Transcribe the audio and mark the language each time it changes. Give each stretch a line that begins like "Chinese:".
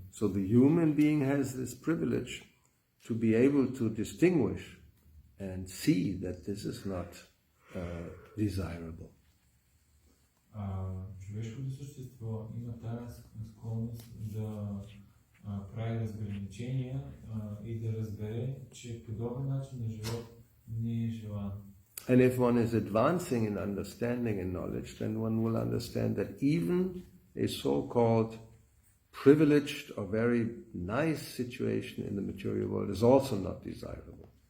English: So the human being has this privilege to be able to distinguish and see that this is not desirable.
Bulgarian: Човешкото същество има тази склонност да прави разграничения и да разбере, че подобен начин на живот не е желан.
English: And if one is advancing in understanding and knowledge, then one will understand that even a so-called privileged or very nice situation in the material world is also not desirable.